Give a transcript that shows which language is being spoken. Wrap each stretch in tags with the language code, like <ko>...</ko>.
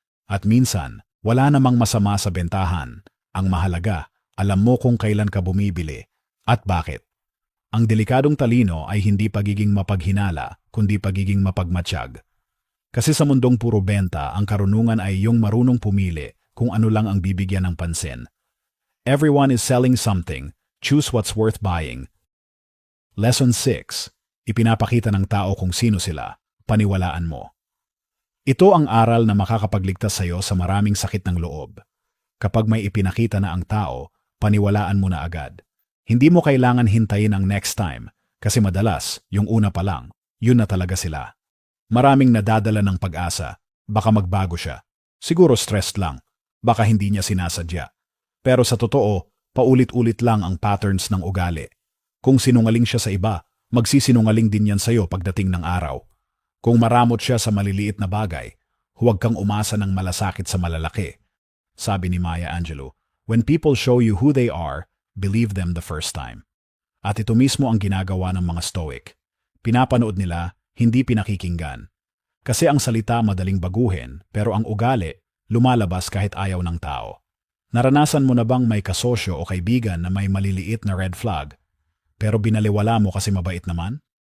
<tl>At minsan, wala namang masama sa bentahan. Ang mahalaga, alam mo kung kailan ka bumibili at bakit. Ang delikadong talino ay hindi pagiging mapaghinala, kundi pagiging mapagmatsyag. Kasi sa mundong puro benta, ang karunungan ay yung marunong pumili kung ano lang ang bibigyan ng pansin.</tl> <en>Everyone is selling something. Choose what's worth buying. Lesson 6.</en> <tl>Ipinapakita ng tao kung sino sila, paniwalaan mo. Ito ang aral na makakapagligtas sa iyo sa maraming sakit ng loob. Kapag may ipinakita na ang tao, paniwalaan mo na agad. Hindi mo kailangan hintayin ang next time, kasi madalas, yung una pa lang, yun na talaga sila. Maraming nadadala ng pag-asa, baka magbago siya. Siguro stressed lang, baka hindi niya sinasadya. Pero sa totoo, paulit-ulit lang ang patterns ng ugali. Kung sinungaling siya sa iba, magsisinungaling din yan sa'yo pagdating ng araw. Kung maramot siya sa maliliit na bagay, huwag kang umasa ng malasakit sa malalaki. Sabi ni</tl> <en>Maya Angelou, when people show you who they are, believe them the first time.</en> <tl>At ito mismo ang ginagawa ng mga Stoic. Pinapanood nila, hindi pinakikinggan. Kasi ang salita madaling baguhin, pero ang ugali, lumalabas kahit ayaw ng tao. Naranasan mo na bang may kasosyo o kaibigan na may maliliit na red flag, pero binaliwala mo kasi mabait naman?</tl>